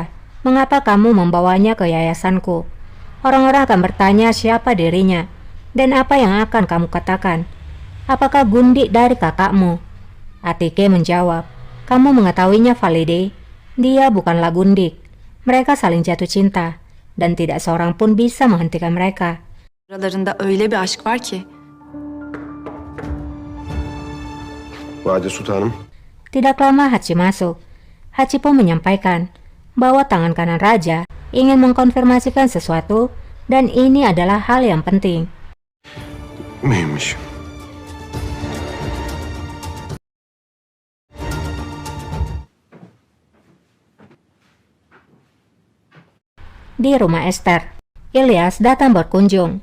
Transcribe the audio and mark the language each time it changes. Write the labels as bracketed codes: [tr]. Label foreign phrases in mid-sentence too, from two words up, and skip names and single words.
[id] Mengapa kamu membawanya ke yayasanku? Orang-orang akan bertanya siapa dirinya, dan apa yang akan kamu katakan? Apakah gundik dari kakakmu?" Atike menjawab, "Kamu mengetahuinya Valide. Dia bukanlah gundik. Mereka saling jatuh cinta, dan tidak seorang pun bisa menghentikan mereka." [tr] Aralarında öyle bir aşk var ki. Valide Sultanım, [id] Tidak lama Hachi masuk. Hachi pun menyampaikan bahwa tangan kanan raja ingin mengkonfirmasikan sesuatu, dan ini adalah hal yang penting. [tr] mühimmiş. [id] Di rumah Esther, Ilyas datang berkunjung.